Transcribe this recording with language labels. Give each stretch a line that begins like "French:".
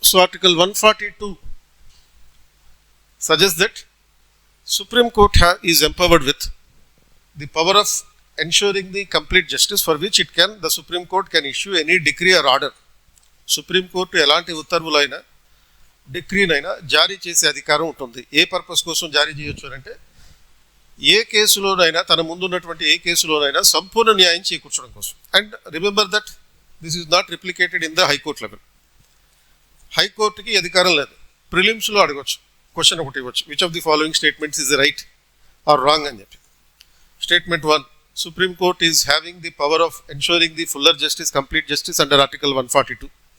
English: So Article 142 suggests that Supreme Court is empowered with the power of ensuring the complete justice, for which the Supreme Court can issue any decree or order.
Telugu: Supreme Court ఎలాంటి ఉత్తర్వులైనా డిక్రీనైనా జారీ చేసే అధికారం ఉంటుంది. ఏ purpose కోసం జారీ చేయొచ్చు అంటే ఏ కేసులోనైనా తన ముందున్నటువంటి ఏ కేసులోనైనా సంపూర్ణ న్యాయం చేకూర్చడం కోసం.
English: And remember that this is not replicated in the high court level.
Telugu: హైకోర్టుకి అధికారం లేదు. ప్రిలిమ్స్లో అడగవచ్చు, క్వశ్చన్ ఒకటి ఇవ్వచ్చు,
English: which of the following statements is right or wrong
Telugu: అని చెప్పి.
English: Statement 1, Supreme Court is having the power of ensuring the fuller justice, complete justice under Article 142.